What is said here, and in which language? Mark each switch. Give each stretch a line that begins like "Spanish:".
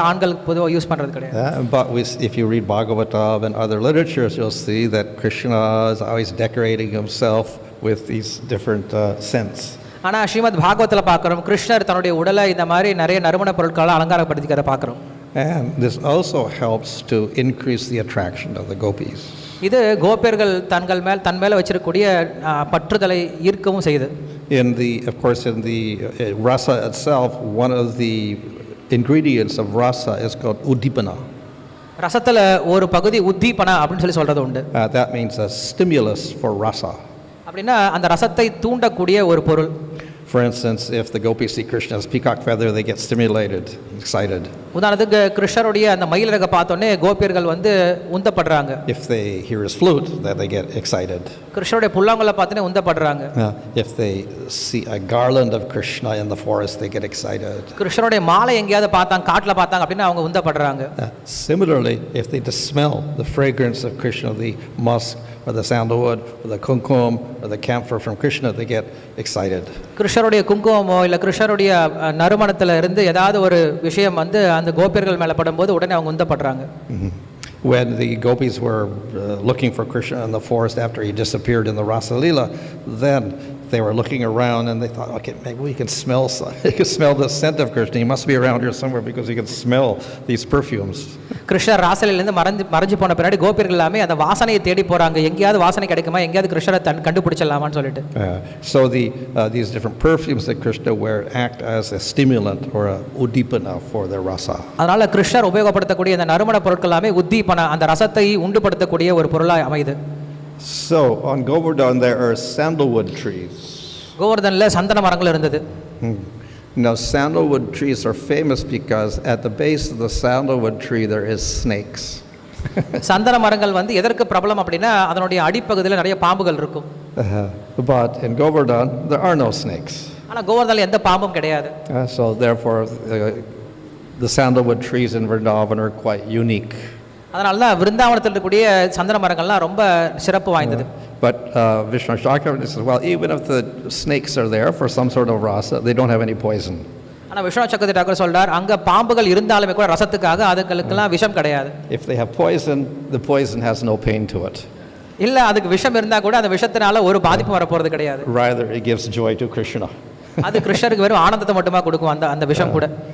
Tamil: ஆண்கள் பொதுவா யூஸ் பண்றது கிடையாது.
English: But if you read Bhagavatam and other literatures you'll see that Krishna is always decorating himself with these different scents.
Tamil: ஆனா ஸ்ரீமத் பாகவத்துல பார்க்கிறோம் கிருஷ்ணர் தன்னுடைய உடலை இந்த மாதிரி நிறைய நறுமண பொருட்களால் அலங்காரப்படுத்திக்கிறத பார்க்கிறோம்.
English: And this also helps to increase the attraction of the gopis.
Tamil: இது கோபியர்கள் தன் மேல வச்சிருக்கக்கூடிய பற்றுதலை ஈர்க்கவும் செய்யுது.
English: Of course, in the rasa itself, one of the ingredients of rasa is called udipana.
Tamil: ரசத்துல ஒரு பகுதி உத்தீபனா அப்படின்னு சொல்லி சொல்றது உண்டு.
English: That means a stimulus for rasa.
Tamil: அப்படின்னா அந்த ரசத்தை தூண்டக்கூடிய ஒரு பொருள்.
English: For instance, if the gopis see Krishna's peacock feather, they get stimulated, excited.
Tamil: உதாரணத்துக்கு கிருஷ்ணருடைய அந்த மயில் இறக பார்த்தோன்னே கோபியர்கள் வந்து உந்தப்படுறாங்க.
English: If they hear his flute, then they get excited.
Tamil: கிருஷ்ணருடைய புல்லாங்குழலை பார்த்தோன்னே உந்தப்படுறாங்க.
English: If they see a garland of Krishna in the forest, they get excited.
Tamil: கிருஷ்ணருடைய மாலை எங்கேயாவது பார்த்தாங்க, காட்டுல பார்த்தாங்க அப்படின்னா அவங்க உந்தப்படுறாங்க.
English: Similarly, if they just smell the fragrance of Krishna, the musk or the sandalwood or the kumkum or the camphor from Krishna, they get excited.
Tamil: கிருஷ்ணருடைய குங்குமமோ இல்ல கிருஷ்ணருடைய நறுமணத்துல இருந்து ஏதாவது ஒரு விஷயம் வந்து அந்த கோபியர்கள் மேல படும்போது உடனே அவங்க உந்தப்படுறாங்க.
English: When the gopis were looking for Krishna in the forest after he disappeared in the Rasa Leela, then they were looking around and they thought, okay, maybe we can smell the scent of Krishna. He must be around here somewhere because he can smell these perfumes.
Tamil: கிருஷ்ணர் ராசலிலிருந்து மறைஞ்சு போன பின்னாடி கோபியர்கள் எல்லாமே அந்த வாசனையை தேடி போறாங்க. எங்கேயாவது வாசனை கிடைக்குமா, எங்கேயாவது கிருஷ்ணரை கண்டுபிடிச்சிடலாமான்னு சொல்லிட்டு.
English: So these different perfumes that Krishna wear act as a stimulant or a udipana for their rasa.
Tamil: அதனால கிருஷ்ணர் உபயோகப்படுத்தக்கூடிய அந்த நறுமண பொருட்கள் எல்லாமே உத்தீபனா, அந்த ரசத்தை உண்டுபடுத்தக்கூடிய ஒரு பொருளாக அமையுது.
English: So on Govardhan there are sandalwood trees.
Tamil: கோவர்தன்ல சந்தன மரங்கள் இருந்தது.
English: Now sandalwood trees are famous because at the base of the sandalwood tree there is snakes.
Tamil: சந்தன மரங்கள் வந்து எதற்கு பிரபலம் அப்படின்னா அதனுடைய அடிப்பகுதியில் நிறைய பாம்புகள் இருக்கும்.
English: But in Govardhan there are no snakes.
Tamil: ஆனா கோவர்தன்ல எந்த பாம்பும் கிடையாது.
English: So therefore the sandalwood trees in Vrindavan are quite unique.
Tamil: அதனால தான் விருந்தாவனத்தில் இருக்கக்கூடிய சந்தன மரங்கள்லாம் ரொம்ப சிறப்பு வாய்ந்தது.
English: But Vishnu Chakravarti says, well, even if the snakes are there for some sort of rasa, they don't have any poison.
Tamil: ஆனா விஷ்ணு சக்கரவர்த்தி டாக்டர் சொல்றார் அங்க பாம்புகள் இருந்தாலுமே கூட ரசத்துக்காக அதுகளுக்கெல்லாம் விஷம் கிடையாது.
English: If they have poison, the poison has no pain to it.
Tamil: இல்ல அதுக்கு விஷம் இருந்தா கூட அந்த விஷத்தினால ஒரு பாதிப்பு வர போறது கிடையாது.
English: Rather it gives joy to Krishna.
Tamil: அது கிருஷ்ணருக்கு வெறும் ஆனந்தத்தை மட்டுமா கொடுக்கும் அந்த விஷம் கூட.